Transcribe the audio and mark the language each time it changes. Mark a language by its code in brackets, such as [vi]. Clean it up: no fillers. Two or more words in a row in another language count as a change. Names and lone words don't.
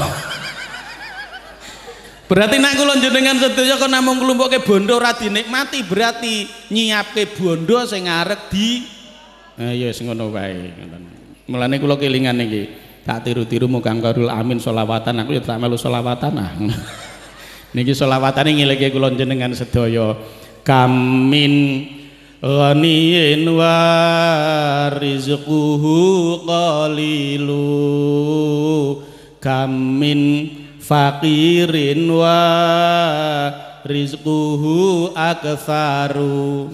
[jv] Berarti nek kula jenengan sedaya kok namung nglumpukke bondo ora dinikmati, berarti nyiapke bondo sing arep di ya wis ngono wae. Mulane kula kelingan iki, tak tiru-tiru muga karul amin sholawatan, aku ya tak melu sholawatan ah. Niki sholawatane ngileke kula jenengan sedaya. [ar] كم من غني ورزقه قليل كم من فقير ورزقه أكثر.